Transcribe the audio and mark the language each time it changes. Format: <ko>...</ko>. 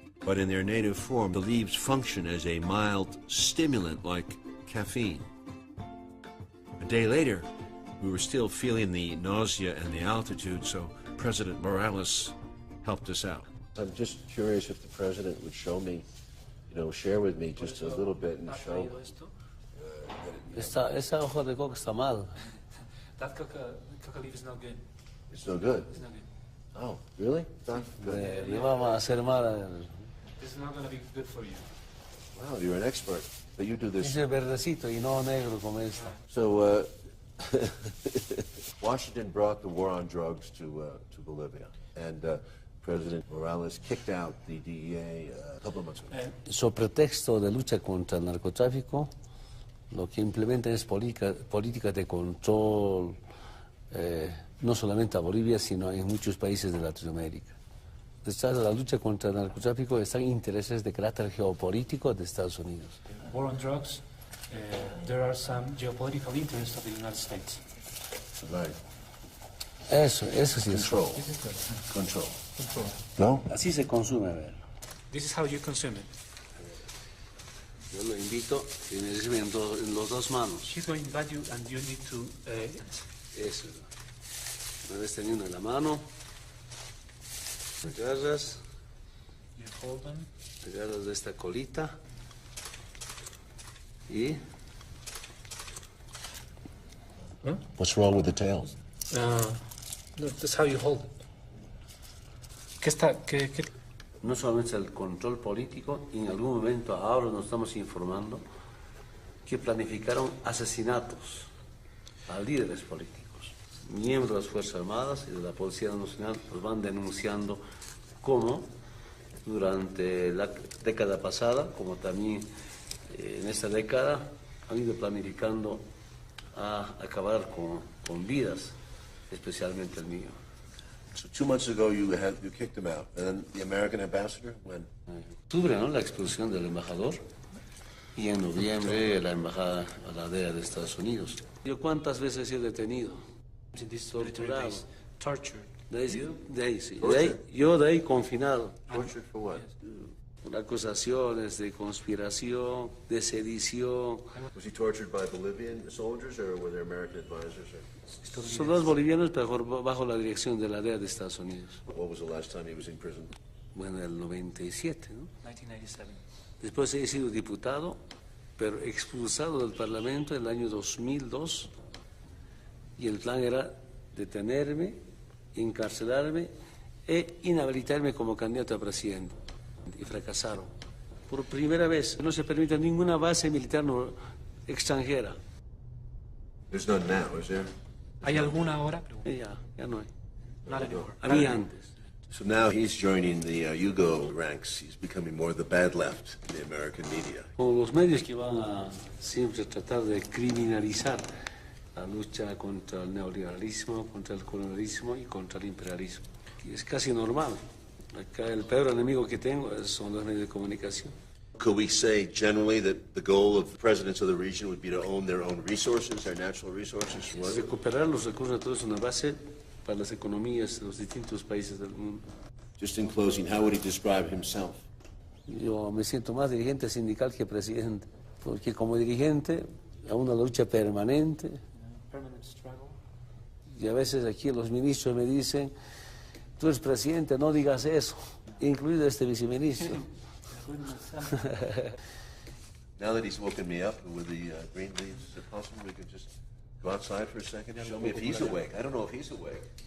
<en>But in their native form, the leaves function as a mild stimulant like caffeine. A day later, we were still feeling the nausea and the altitude, so President Morales helped us out. I'm just curious if the president would show me, share with me just a little bit and show.</en> <es>Esa hoja de coca está mal.</es> <en>That coca leaf is not good. It's no good? It's not good. Oh, really? Not good.</en> <es>Le vamos a hacer mal.</es> <en>This is not going to be good for you. Wow, you're an expert. But you do this.</en> <es>Ese verdecito y no negro como esta.</es> <en>So, Washington brought the war on drugs to Bolivia, and President Morales kicked out the DEA a couple of months ago.</en> <es>So pretexto de lucha contra el narcotráfico, lo que implementan es política de control, no solamente a Bolivia, sino en muchos países de Latinoamérica. Detrás de la lucha contra el narcotráfico están intereses de carácter geopolítico de Estados Unidos.</es> <en>War on drugs, there are some geopolitical interests of the United States. Right.</en> <es>Eso sí es. Control. ¿No? Así se consume, a ver.</es> <en>This is how you consume it.</en> <es>Yo lo invito y me recibe en las dos manos.</es> <en>She's going to invite you and you need to...</en> <es>Eso. Una vez teniendo en la mano, agarras,</es> <en>you hold them.</en> <es>agarras de esta colita y... Huh?</es> <en>What's wrong with the tail? No, that's how you hold it.</en> <es>¿Qué? No solamente el control político, y en algún momento ahora nos estamos informando que planificaron asesinatos a líderes políticos. Miembros de las Fuerzas Armadas y de la Policía Nacional los van denunciando como durante la década pasada, como también en esta década, han ido planificando a acabar con vidas, especialmente el mío.</es> <en>So 2 months ago you kicked him out, and then the American ambassador, when?</en> <es>Octubre, ¿no? La expulsión del embajador, y en noviembre la embajada a la DEA de Estados Unidos. ¿Yo cuántas veces he sido detenido? Torturado.</es> <en>Tortured.</en> <es>Yo de ahí confinado.</es> <en>Tortured for what?</en> <es>Por acusaciones de conspiración, de sedición.</es> <en>Was he tortured by Bolivian soldiers, or were there American advisors?</en> <es>Soldados bolivianos, pero bajo la dirección de la DEA de Estados Unidos.</es> <en>What was the last time he was in prison?</en> <es>Bueno, el 97, ¿no?</es> <en>1997.</en> <es>Después he sido diputado, pero expulsado del Parlamento en el año 2002. Y el plan era detenerme, encarcelarme e inhabilitarme como candidato a presidente. Y fracasaron. Por primera vez no se permite ninguna base militar extranjera.</es> <en>There's none now, is there?</en> <es>¿Hay alguna ahora? Ya no hay.</es> <en>Not anymore.</en> <es>Había antes.</es> <en>So now he's joining the Yugo ranks. He's becoming more the bad left in the American media.</en> <es>Como los medios que van a siempre tratar de criminalizar la lucha contra el neoliberalismo, contra el colonialismo y contra el imperialismo. Y es casi normal. Acá el peor enemigo que tengo son los medios de comunicación.</es> <en>Could we say generally that the goal of the presidents of the region would be to own their own resources, their natural resources?</en> <es>Recuperar los recursos naturales es una base para las economías de los distintos países del mundo.</es> <en>Just in closing, how would he describe himself?</en> <es>Yo me siento más dirigente sindical que presidente, porque como dirigente hay una lucha permanente.</es> <en>Permanent struggle.</en> <es>Y a veces aquí los ministros me dicen, tú eres presidente, no digas eso, incluido este viceministro.</es> <en>Now that he's woken me up with the green leaves, is it possible we could just go outside for a second? Show me if he's awake. I don't know if he's awake.</en>